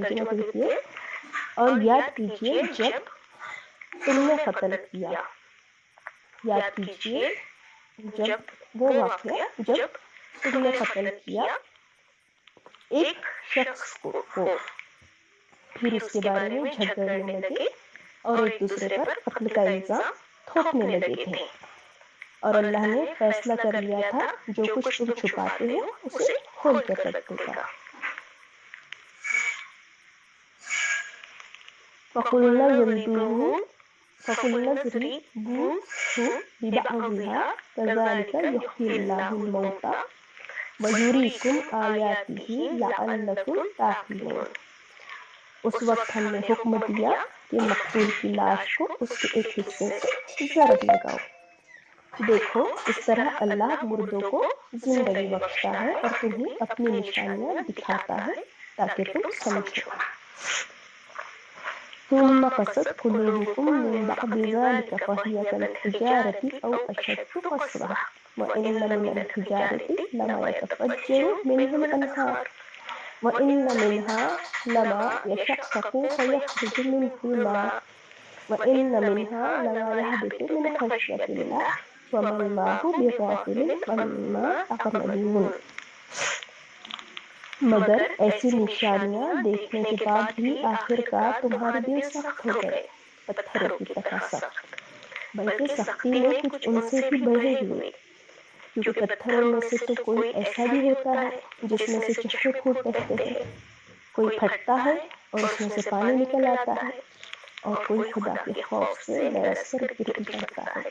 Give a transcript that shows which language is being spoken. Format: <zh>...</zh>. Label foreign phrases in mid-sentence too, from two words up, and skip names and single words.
<hi>तर्जुमा देखिए, और याद कीजिए जब तुमने कत्ल किया, याद कीजिए जब वो वाक़या जब तुमने कत्ल किया एक शख्स को, फिर उसके बारे में झगड़ने लगे और एक दूसरे पर कत्ल का इल्ज़ाम थोपने लगे थे, और अल्लाह ने फैसला कर लिया था जो कुछ तुम छुपाते हो उसे खोल कर रख देगा।</hi> <ar>فقلنا اضربوه ببعضها كذلك يحيي الله الموتى ويريكم آياته لعلكم تعقلون.</ar> <hi>उस वक्त हमने हुक्म दिया कि मक़तूल की लाश को उसके एक हिस्से से ज़रब लगाओ। देखो, इस तरह अल्लाह मुर्दों को जिंदगी बख्शता है और तुम्हें अपनी निशानियां दिखाता है ताकि तुम समझो।</hi> <ar>ثم قست قلوبكم من بعد ذلك فهي كالحجارة أو أشد قسوة وإن من الحجارة لما يتفجر منه الأنهار وإن منها لما يشقق فيخرج منه الماء وإن منها لما يهبط من خشية الله وما الله بغافل عما تعملون.</ar> <hi>मगर ऐसी निशानियां देखने के बाद भी आखिरकार तुम्हारे दिल सख्त हो गए, पत्थरों की तरह सख्त, बल्कि सख्ती में कुछ उनसे भी बढ़े हुए, क्योंकि पत्थरों में से तो कोई ऐसा भी होता है जिसमें से चश्मे खूब बहते हैं, कोई फटता है और उसमें से पानी निकल आता है, और कोई खुदा के खौफ से बरस कर गिर भी पड़ता है।</hi>